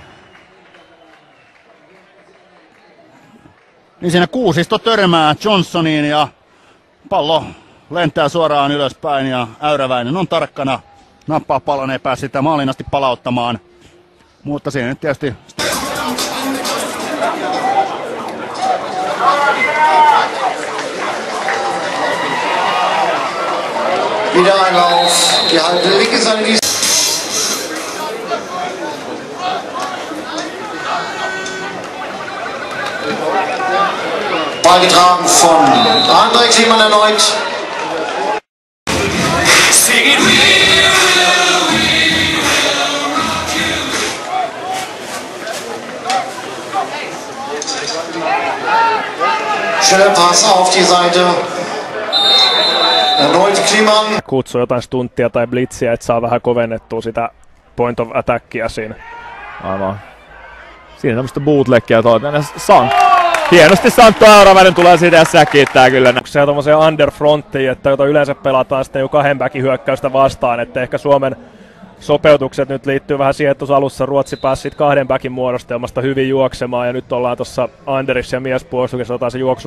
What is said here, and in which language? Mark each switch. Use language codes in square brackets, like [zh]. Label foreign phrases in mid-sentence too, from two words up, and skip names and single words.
[fi] Niin siinä Kuusisto törmää Johnsoniin ja pallo lentää suoraan ylöspäin ja Äyräväinen on tarkkana. Nappaa pallon, ei pääse sitä maaliin asti palauttamaan. Mutta siinä nyt tietysti [de] wieder ein Lauf. Die halbe linke Seite. Ball getragen von André Kliman erneut. Schöner Pass auf die Seite. Erneut Kliman. [fi] Kutsuu jotain stunttia tai blitsiä, että saa vähän kovennettua sitä [en] point of attackia [fi] siinä. Aivan. Siinä tämmöistä bootlegia hienosti Santtu Äyräväinen tulee siitä ja säkittää kyllä. Se on tommoseen underfronttiin, että jota yleensä pelataan sitten jo 2 backin hyökkäystä vastaan, että ehkä Suomen sopeutukset nyt liittyy vähän siihen, että tuossa alussa Ruotsi pääsi 2 backin muodostelmasta hyvin juoksemaan ja nyt ollaan tuossa underissa ja miespuolustuksessa, otetaan se juoksu.